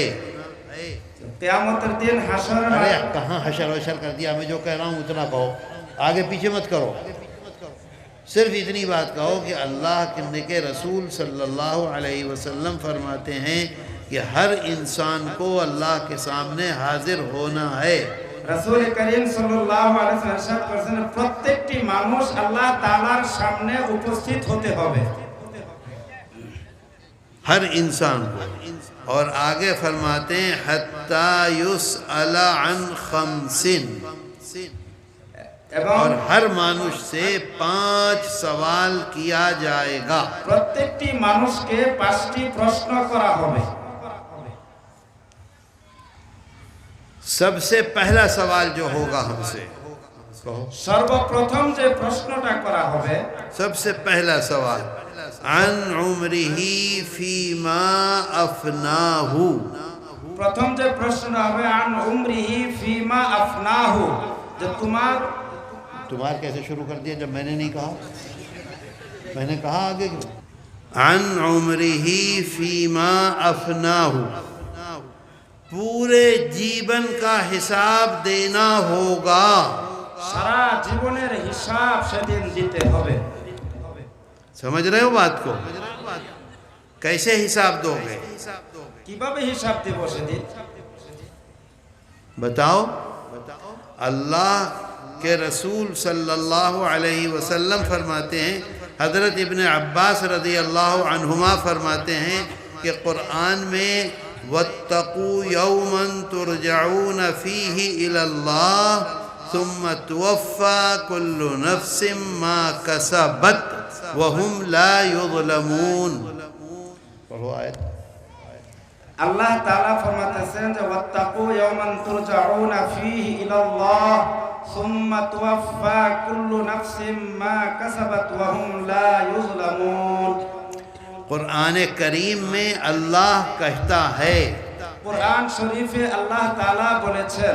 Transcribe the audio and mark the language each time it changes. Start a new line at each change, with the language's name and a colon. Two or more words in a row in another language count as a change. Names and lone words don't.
Bangla: কিয়ামতের দিন হাসরের
Urdu: ارے کہاں حشر وشر کر دیا، میں جو کہہ رہا ہوں اتنا کہو، آگے پیچھے مت کرو، صرف اتنی بات کہو کہ اللہ کے رسول
Arabic: صلی اللہ علیہ وسلم
Urdu: فرماتے ہیں کہ ہر انسان کو اللہ کے سامنے حاضر ہونا ہے۔
Bangla: রাসূল করিম
Arabic: صلى الله عليه وسلم
Bangla: ارشاد করেছেন প্রত্যেকটি মানুষ আল্লাহ তাআলার সামনে উপস্থিত হতে হবে،
Urdu: ہر انسان کو، اور آگے فرماتے ہیں
Arabic: حتی یسأل عن خمس،
Bangla: এবং
Urdu: اور ہر مانوش سے 5 سوال کیا جائے گا۔
Bangla: প্রত্যেকটি মানুষকে 5টি প্রশ্ন করা হবে।
Urdu: سب سے پہلا سوال جو ہوگا ہم سے، کہو
Bangla: সর্বপ্রথম যে প্রশ্নটা করা হবে
Urdu: سب سے پہلا سوال
Arabic: عن عمرہ فیما افناہ،
Bangla: প্রথম যে প্রশ্নটা হবে
Arabic: عن عمره فيما أفناه,
Bangla: যে
Urdu: تمہار کیسے شروع کر دیا جب میں نے نہیں کہا؟ میں نے کہا آگے کیوں؟
Arabic: عن عمرہ فیما افناہ،
Urdu: پورے جیون کا حساب دینا ہوگا۔
Bangla: সারা জীবনের হিসাব সেদিন দিতে হবে।
Urdu: سمجھ رہے ہو بات کو؟ کیسے حساب دو گے؟
Bangla: কিভাবে হিসাব দেব সেদিন?
Urdu: بتاؤ۔ اللہ کے رسول
Arabic: صلی اللہ علیہ وسلم
Urdu: فرماتے ہیں، حضرت ابن عباس
Arabic: رضی اللہ عنہما
Urdu: فرماتے ہیں کہ قرآن میں
Arabic: وَاتَّقُوا يَوْمًا تُرْجَعُونَ فِيهِ إِلَى اللَّهِ ثُمَّ تُوَفَّى كُلُّ نَفْسٍ مَا كَسَبَتْ وَهُمْ لَا يُظْلَمُونَ۔
Urdu: پڑھو آیت۔
Bangla: আল্লাহ তাআলা ফরমাতেছেন যে
Arabic: واتقوا يوما ترجعون فيه إلى الله ثم توفى كل نفس ما كسبت وهم لا يظلمون.
Urdu: قرآن کریم میں اللہ کہتا ہے،
Bangla: কোরআন শরীফে আল্লাহ তাআলা বলেছেন,